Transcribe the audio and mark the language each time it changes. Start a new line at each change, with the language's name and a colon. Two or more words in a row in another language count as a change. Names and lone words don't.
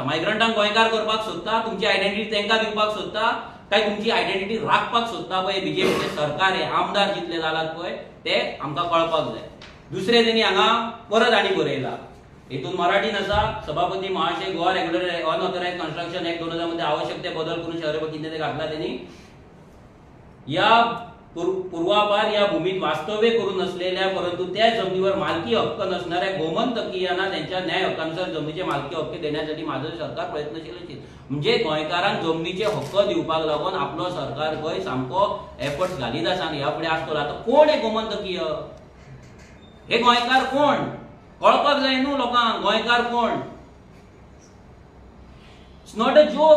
Konkani: मायग्रंटांक गोंयकार करपाक सोदता, तुमची आयडेंटिटी तांकां दिवपाक सोदता, काय तुमची आयडेंटिटी राखपाक सोदता पळय बीजेपीचे सरकार, हे आमदार जितले जालात पळय ते आमकां कळपाक जाय. दुसरे तेणी हांगा परत आनी बरयला. हितून मराठीन आसा,
Marathi: सभापती महाशय गोवा रेग्युलर अनऑथराइज्ड कंस्ट्रक्शन एक्ट 2000 मध्ये आवश्यक ते बदल करून शहर कितें ते घातला त्यांनी. या पूर्वापार या भूमीत वास्तव्य करून असलेल्या परंतु त्या जमिनीवर मालकी हक्क नसणाऱ्या गोमंतकीयांना त्यांच्या न्याय हक्कानुसार जमिनीचे मालकी हक्क देण्यासाठी माझं सरकार प्रयत्नशील असेल.
Konkani: म्हणजे गोंयकारांक जमिनीचे हक्क दिवपाक लागून आपलो सरकार गोंय सामको एफर्ट्स घालीत आसा आनी ह्या फुडें आसतलो. आता कोण हे गोमंतकीय? हे गोंयकार कोण? कळपाक जाय न्हू लोकांक. गोंयकार कोण?
English: It's not a joke.